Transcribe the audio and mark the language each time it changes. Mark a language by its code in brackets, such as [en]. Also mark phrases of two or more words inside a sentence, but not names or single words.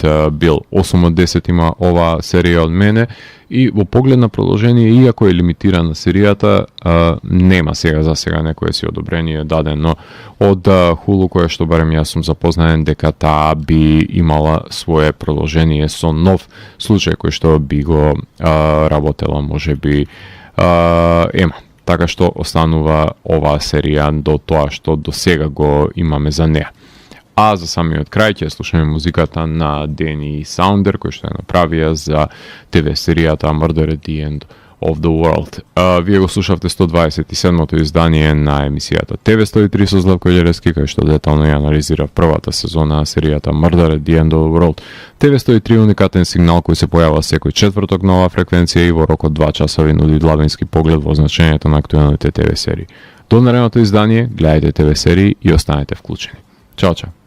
[mk] Бил 8 од 10 има ова серија од мене, и во поглед на продолжение, иако е лимитирана серијата, нема сега за сега некое си одобрение дадено од Hulu, кое што барем јас сум запознаен дека таа би имала свое продолжение со нов случај кој што би го работела, може би ема. Така што останува оваа серија до тоа што до сега го имаме за неа. А за самиот крај ќе слушаме музиката на Дени Саундер, кој што ја направија за ТВ серијата Murder at the End of the World. Вие го слушавте 127-то издание на емисијата TV103 со Златко Ѓелевски, кај што детално ја анализира првата сезона на серијата Murder at the End of the World. TV103 е уникатен сигнал кој се појава секој четврток на оваа фреквенција и во рок од 2 часови нуди длабински поглед во значењето на актуелните ТВ серии. До наредното издание, гледајте ТВ серии и останете вклучени. Чао, чао!